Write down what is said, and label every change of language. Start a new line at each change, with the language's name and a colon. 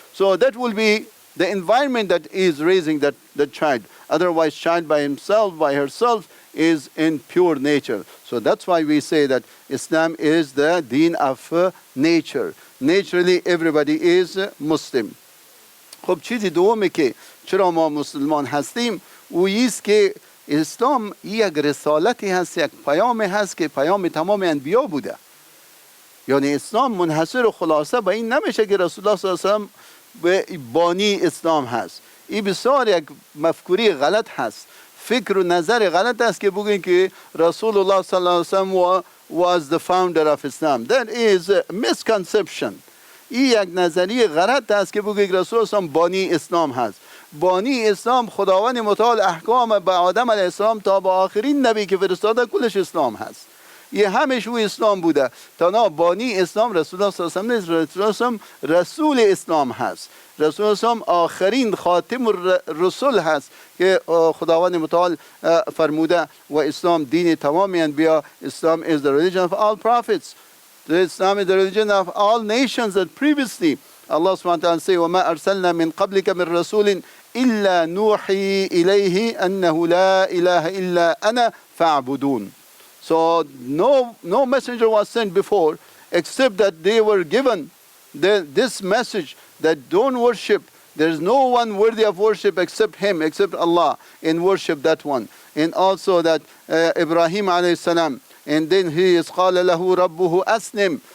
English: So that will be the environment that is raising that child. Otherwise, child by himself, by herself, is in pure nature. So that's why we say that Islam is the deen of nature. Naturally, everybody is Muslim.
Persian: خب چیزی دومی که چرا ما مسلمان هستیم و ایست که اسلام یک رسالتی هست، یک پیامی هست که پیام تمام انبیا بوده. یعنی اسلام منحصر و خلاصه به این نمیشه که رسول الله صلی الله علیه و به بانی اسلام هست. این بسیار یک مفکوری غلط هست، فکر و نظر غلط است که بگوین که رسول الله صلی الله علیه و
English: was the founder of Islam. That is a misconception.
Persian: این یک نظریه غلط است که بگوین رسول الله بانی اسلام هست. بانی اسلام خداوند متعال احکام به آدم علیه السلام تا به آخرین نبی که فرستاده کلش اسلام هست. یه همش او اسلام بوده. تنها بانی اسلام رسول الله صلی الله علیه و رسول الله رسول اسلام هست. رسول الله آخرین خاتم الرسل هست که خداوند متعال فرموده و اسلام دین تمام انبیا.
English: Islam is the religion of all prophets. Islam is the religion of all nations that previously Allah subhanahu wa ta'ala say
Arabic: وَمَا أَرْسَلْنَا مِنْ قَبْلِكَ مِنْ رَسُولٍ إِلَّا نُوحِي إِلَيْهِ أَنَّهُ لَا إِلَهَ إِلَّا أَنَا فَاعْبُدُونَ.
English: So no messenger was sent before except that they were given this message that don't worship. There is no one worthy of worship except Him, except Allah, and worship that one. And also that Ibrahim alayhi salam, and then he is
Arabic: قَالَ لَهُ رَبُّهُ أَسْلِمْ.